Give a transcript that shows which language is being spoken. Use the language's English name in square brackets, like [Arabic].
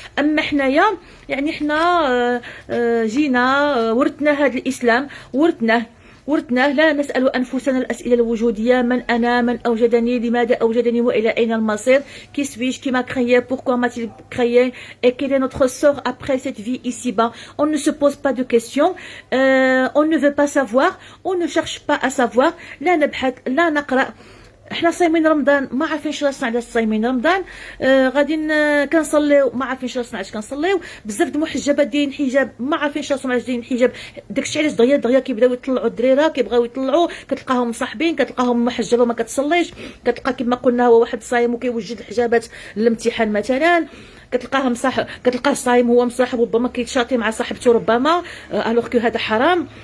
[Arabic] أما حنايا يعني حنا جينا ورثنا هذا الإسلام، ورثناه لا نسأل أنفسنا الأسئلة الوجودية: من أنا؟ من أوجدني؟ لماذا أوجدني؟ وإلى أين المصير؟ [French] Qui suis-je? Qui m'a créé? Pourquoi m'a-t-il créé? Et quel est notre sort après cette vie ici-bas? On ne se pose pas de questions, on ne veut pas savoir, on ne cherche pas à savoir. [Arabic] لا نبحث، لا نقرأ. احنا صايمين رمضان ما عارفين شنو راسنا علاش صايمين رمضان، غادي كنصليو ما عارفين شنو راسنا علاش كنصليو، بزاف د المحجبات دايرين حجاب ما عارفين شنو راسهم علاش دايرين حجاب. داكشي علاش دغيا كيبداو يطلعوا الدريره، كيبغيو يطلعوا، كتلقاهم مصاحبين، كتلقاهم محجبه ما كتصليش، كتلقى كما قلنا هو واحد صايم وكيوجد الحجابات للامتحان مثلا، كتلقاه صايم هو مصاحب، ربما كيتشاطي مع صاحبته ربما، الوغ كو هذا حرام.